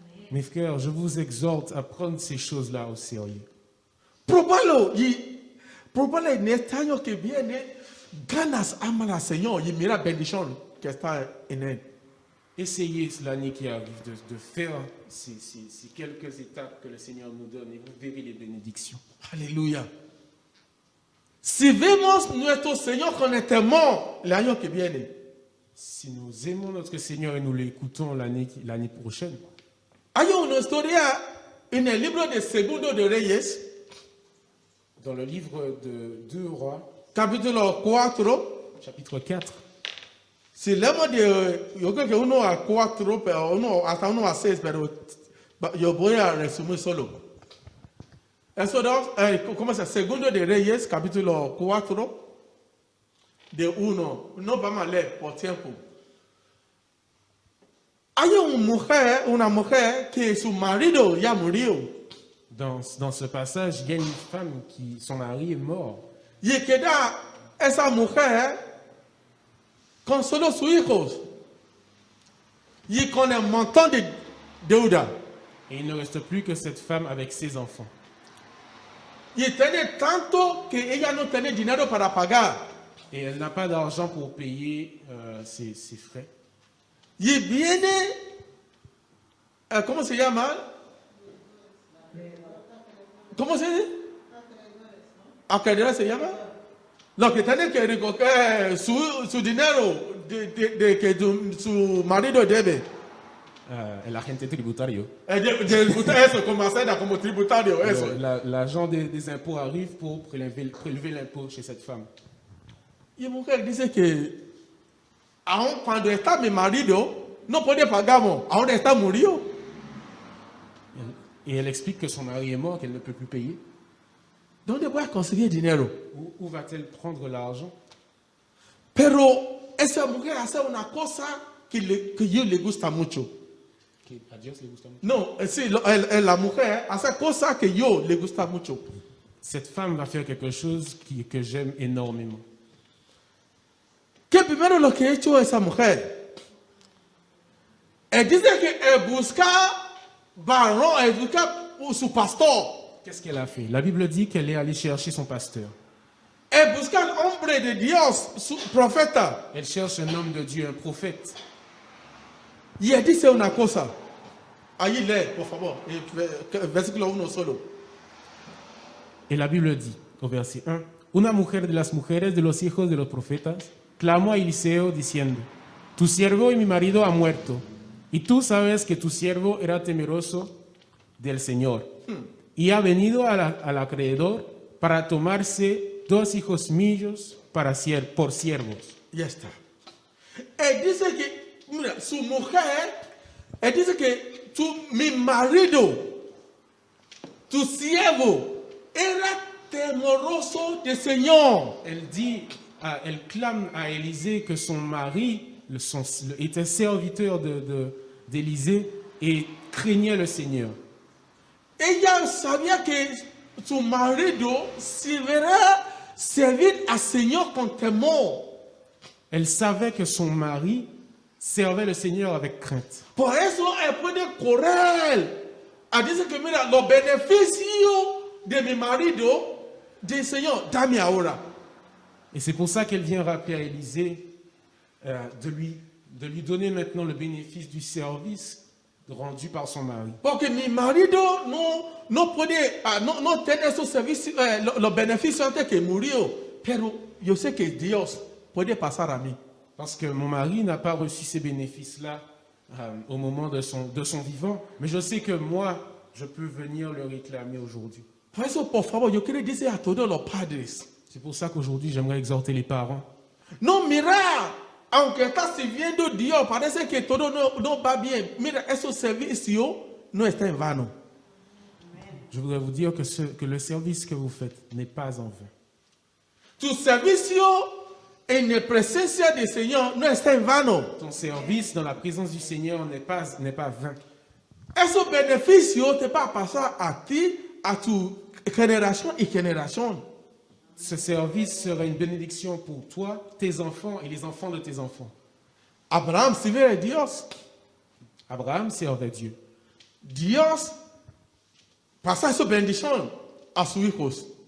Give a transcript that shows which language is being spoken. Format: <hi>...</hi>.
<fr>Mes frères, je vous exhorte à prendre ces choses-là au sérieux.</fr> <es>Probalo en este año que viene, ganas amar al Señor y mira bendición que está en él.</es> <fr>Essayez l'année qui arrive de faire ces quelques étapes que le Seigneur nous donne et vous verrez les bénédictions.</fr> <es>Aleluya. Si vemos nuestro Señor con el temor el año que viene,</es> <fr>Si nous aimons notre Seigneur et nous l'écoutons l'année prochaine,</fr> <es>hay una historia en el libro de Segundo de Reyes,</es> <fr>dans le livre de 2 Rois,</fr> <es>capítulo 4.</es> <fr>chapitre 4,</fr> <es>Si leemos yo creo que 1 a 4, pero hasta 1 a 6, pero yo voy a resumir solo. Eso ¿cómo se llama? Segundo de Reyes, capítulo 4, de 1. No vamos a leer por tiempo. Hay una mujer que su marido ya murió.</es> <fr>dans ce passage, il y a une femme qui, son mari est mort.</fr> <es>Y queda esa mujer con solo sus hijos. Y con el montón de deuda.</es> <fr>Et il ne reste plus que cette femme avec ses enfants.</fr> <es>Y tiene tanto que ella no tiene dinero para pagar.</es> <fr>Et elle n'a pas d'argent pour payer ses frais.</fr> <es>Y viene, ¿cómo se llama? ¿Cómo se dice? ¿Acreedores se llama? Los que tienen que recoger su dinero de que su marido debe. El agente tributario. Eso, como Hacienda, como tributario, eso.</es> <fr>L'agent des impôts arrive pour prélever l'impôt chez cette femme.</fr> <es>Y la mujer dice que aun cuando está mi marido, no puede pagarnos, aún está murió.</es> <fr>Et elle explique que son mari est mort, qu'elle ne peut plus payer.</fr> <es>¿Dónde voy a conseguir dinero?</es> <fr>Où va-t-elle prendre l'argent?</fr> <es>Pero esa mujer hace una cosa que yo le gusta mucho. Que a Dios le gusta mucho. No, sí, la mujer hace cosas que yo le gusta mucho.</es> <fr>Cette femme va faire quelque chose que j'aime énormément.</fr> <es>¿Qué primero lo que ha hecho esa mujer? Él dice que busca varón, busca su pastor.</es> <fr>Qu'est-ce qu'elle a fait? La Bible dit qu'elle est allée chercher son pasteur.</fr> <es>Él busca al hombre de Dios, su profeta.</es> <fr>Elle cherche un homme de Dieu, un prophète.</fr> <es>Y él dice una cosa. Ahí lee, por favor, versículo 1 solo.</es> <fr>Et la Bible dit, au verset 1,</fr> <es>una mujer de las mujeres de los hijos de los profetas clamó a Eliseo diciendo, tu siervo y mi marido ha muerto, Y tú sabes que tu siervo era temeroso del Señor y ha venido al acreedor para tomarse 2 hijos míos por siervos. Ya está. Él dice que, mira, su mujer, él dice que mi marido, tu siervo, era temeroso del Señor.</es> <fr>Elle clame à Élisée que son mari était serviteur d'Élisée et craignait le Seigneur.</fr> <es>Ella sabía que su marido servir al Señor con temor.</es> <fr>Elle savait que son mari servait le Seigneur avec crainte.</fr> <es>Por eso él puede correr a decir que mira, los beneficios de mi marido, del Señor, dame ahora.</es> <fr>Et c'est pour ça qu'elle vient rappeler à Élisée de lui donner maintenant le bénéfice du service rendu par son mari.</fr> <es>Porque mi marido no puede, no tener esos servicios, los beneficios antes que murió. Pero yo sé que Dios puede pasar a mí.</es> <fr>Parce que mon mari n'a pas reçu ces bénéfices-là au moment de son vivant, mais je sais que moi, je peux venir le réclamer aujourd'hui.</fr> <es>Por eso, por favor, yo quiero decir a todos los padres.</es> <fr>C'est pour ça qu'aujourd'hui, j'aimerais exhorter les parents.</fr> <es>No, mira, aunque estás sirviendo a Dios, parece que todo no va bien. Mira, esos servicios no están en vano.</es> <fr>Je voudrais vous dire que le service que vous faites n'est pas en vain.</fr> <es>Tu servicio en la presencia del Señor no está en vano.</es> <fr>Ton service dans la présence du Seigneur n'est pas vain.</fr> <es>Esos beneficios te van a pasar a ti, a tu generación y generación.</es> <fr>Ce service sera une bénédiction pour toi, tes enfants et les enfants de tes enfants.</fr> <es>Abraham sirvió a Dios.</es> <fr>Abraham servait Dieu.</fr> <es>Dios pasa esa bendición a sus hijos.</es>